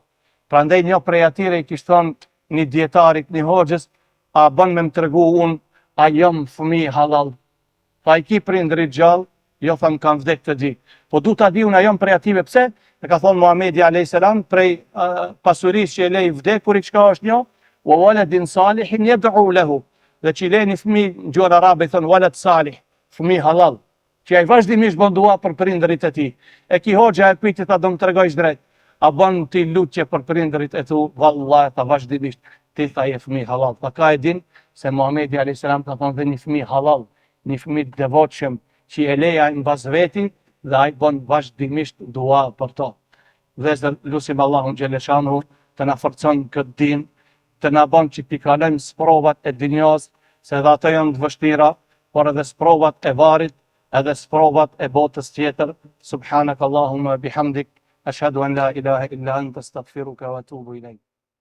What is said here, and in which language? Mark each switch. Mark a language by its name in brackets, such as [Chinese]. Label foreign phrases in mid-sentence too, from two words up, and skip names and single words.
[Albanian] Prandaj një prej atyre i kishte thonë një dietarit, një hoxhës, a bën me më tregu unë, a jam fëmijë halal? Tha, i ki prindrit gjallë? Jo, tham, kam vdek të di. Po du ta di unë a jam prej ative, pse? E ka thonë Muhamedi [Arabic] عليه السلام, [Albanian] prej pasurisë që e lej vdekurit, çka është një? [Arabic] وولد صالح يدعو له. [Albanian] Dhe që i lej një fëmijë, në gjuhën arabe i thonë [Arabic] ولد صالح, [Albanian] fëmijë halal, që ai vazhdimisht bën dua për prindërit e tij. E ki hoxha e pyeti, tha, do më tregojsh drejt. A bën ti lutje për prindërit e tu? Vallahi, tha, vazhdimisht. Ti tha, je fëmijë halal. Tha, ka e din se Muhamedi [Arabic] عليه السلام [Albanian] ka thonë dhe një fëmijë halal, një fëmijë devotshëm që e leja mbas veti dhe ai bën vazhdimisht dua për to. Dhe lutim Allahun xhaleshanu të na forcon këtë din, të na bën që t'i kalojmë sprovat e dinjos, se dhe ato janë të vështira, por edhe sprovat e varit, edhe sprovat e botës tjetër. [Arabic] سبحانك اللهم وبحمدك أشهد أن لا إله إلا أنت أستغفرك وأتوب إليك.